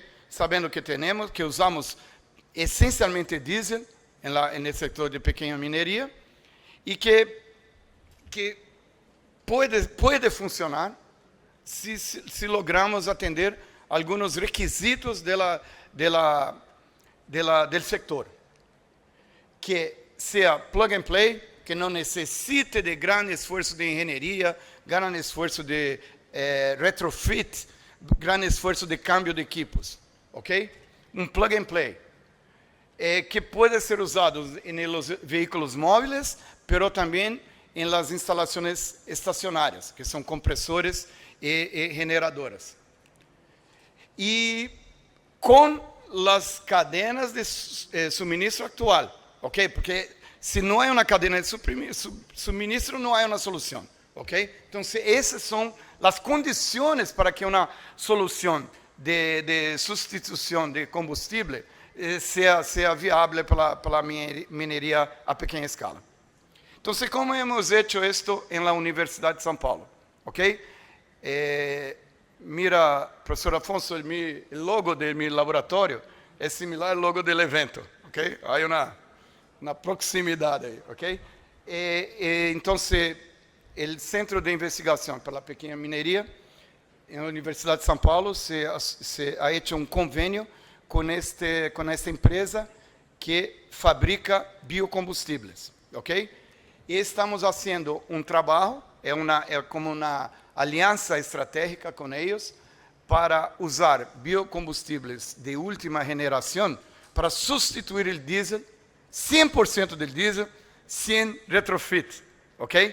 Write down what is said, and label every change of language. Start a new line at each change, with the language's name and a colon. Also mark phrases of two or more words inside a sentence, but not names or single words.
Portuguese: Sabendo que usamos essencialmente diesel no setor de pequena mineria e que pode funcionar se logramos atender alguns requisitos do setor. Que seja
English: plug and play,
Portuguese: que não necessite de grande esforço de engenharia, grande esforço de retrofit, grande esforço de
Spanish: cambio de equipos.
Portuguese: Ok? Um
English: plug and play.
Portuguese: Que pode ser usado nos veículos móveis, mas também em las instalações estacionárias, que são compressores e generadoras. E com as
Spanish: cadenas de suministro
Portuguese: atual, ok? Porque se não há uma
Spanish: cadena de suministro,
Portuguese: não há uma solução, ok? Então, essas são as condições para que uma solução de substituição de combustível seja viável para a mineria a pequena escala. Então,
Spanish: como hemos hecho esto en la Universidad de São Paulo, ok?
Portuguese: Mira, professor Afonso,
Spanish: el logo de mi laboratório
Portuguese: é similar ao logo do evento, ok? Há uma proximidade aí, ok? Então, o Centro de Investigação para a Pequena Mineria, na Universidade de São Paulo,
Spanish: se ha hecho
Portuguese: um convênio com esta empresa que fabrica biocombustíveis, ok? E estamos fazendo um trabalho, é como uma aliança estratégica com eles, para usar biocombustíveis de última geração para substituir o diesel, 100% do diesel, sem retrofit, ok?